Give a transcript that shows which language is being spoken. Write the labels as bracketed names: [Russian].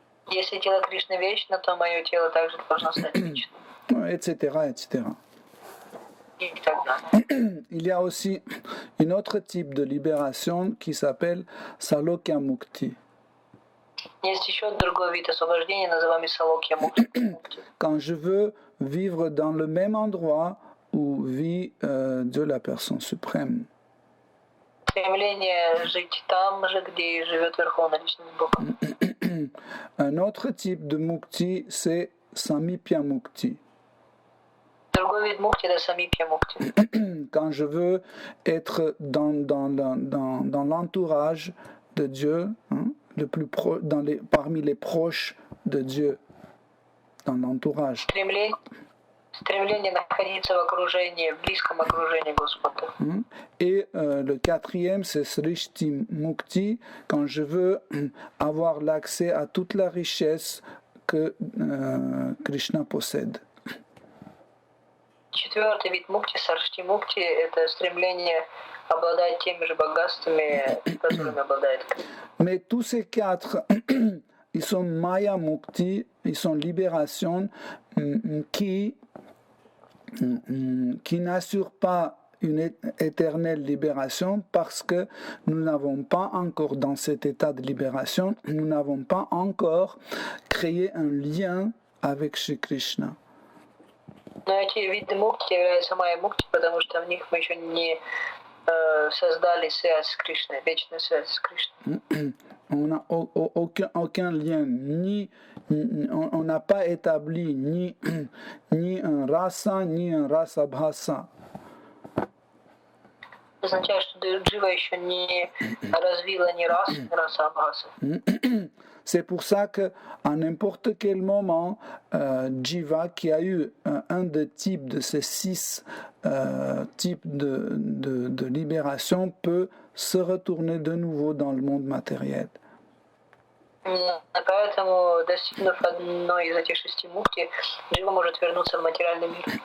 [Russian] Если тело Кришны вечно, то мое тело также должно стать вечным. [French] Etc., etc. [Russian] И так далее. [French] Il y a aussi un autre type de libération qui s'appelle Salokya Mukti. [Russian] Есть еще другой вид освобождения, называемый Салокья Мукти. [French] Quand je veux vivre dans le même endroit où vit Dieu la personne suprême. [Russian] стремление жить там же, где живет Верховная Личность Бога. [French] Un autre type de mukti, c'est samipya mukti. [Russian] Другой вид мукти – это самипья мукти. [French] Quand je veux être dans l'entourage de Dieu, hein, parmi les proches de Dieu, dans l'entourage. [Russian] Стремление находиться в окружении, в близком окружении Господа. [French] Et le quatrième, c'est Srishti Mukti, quand je veux avoir l'accès à toute la richesse que Krishna possède. [Russian] Четвертый вид мукти, саршти мукти, это стремление обладать теми же богатствами, которыми обладает. [French] Mais tous ces quatre, ils sont Maya Mukti, ils sont libération qui n'assurent pas une éternelle libération parce que nous n'avons pas encore, dans cet état de libération, nous n'avons pas encore créé un lien avec Shri Krishna. [Russian] Но эти виды мукти являются майя мукти, потому что в них мы еще не создали связь с Кришной, вечную связь с Кришной. [French] On n'a aucun lien, on n'a pas établi ni un rasa, ni un rasabhasa. [Russian] Означает, что Джива еще не развила ни рас, ни расабхаса. [French] C'est pour ça qu'à n'importe quel moment, Jiva, qui a eu un des types de ces 6 types de libération, peut se retourner de nouveau dans le monde matériel. [Russian] Поэтому, достигнув одной из этих 6 мукти, Джива может вернуться в материальный мир.